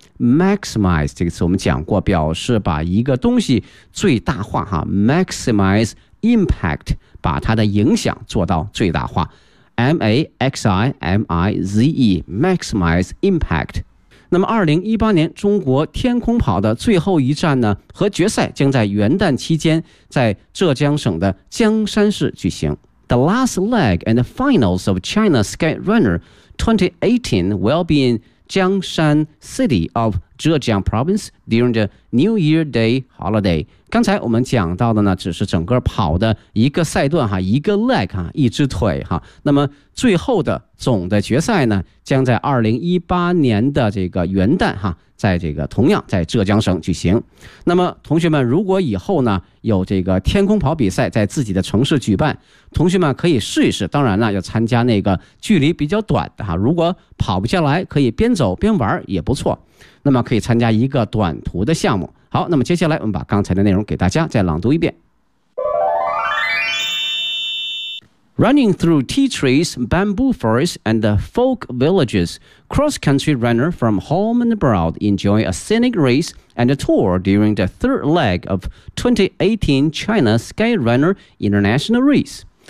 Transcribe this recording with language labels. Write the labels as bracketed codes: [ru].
[zh] Maximize 这个词我们讲过，表示把一个东西最大化哈 ，maximize impact 把它的影响做到最大化 ，maximize maximize impact。那么2018年中国天空跑的最后一站呢和决赛将在元旦期间在浙江省的江山市举行。 [en] The last leg and the finals of China Sky Runner 2018 will be in Jiangshan City of Zhejiang Province during the New Year Day holiday. [zh] 刚才我们讲到的呢只是整个跑的一个赛段哈，一个 leg 哈，一只腿哈。那么最后的总的决赛呢将在2018年的这个元旦哈，在这个同样在浙江省举行。那么同学们如果以后呢有这个天空跑比赛在自己的城市举办，同学们可以试一试，当然了要参加那个距离比较短的哈，如果跑不下来可以边走边玩也不错，那么可以参加一个短途的项目。好，那么接下来我们把刚才的内容给大家再朗读一遍。 [en] Running through tea trees, bamboo forests, and folk villages, cross-country runner from home and abroad enjoy a scenic race and a tour during the third leg of 2018 China Sky Runner International Race.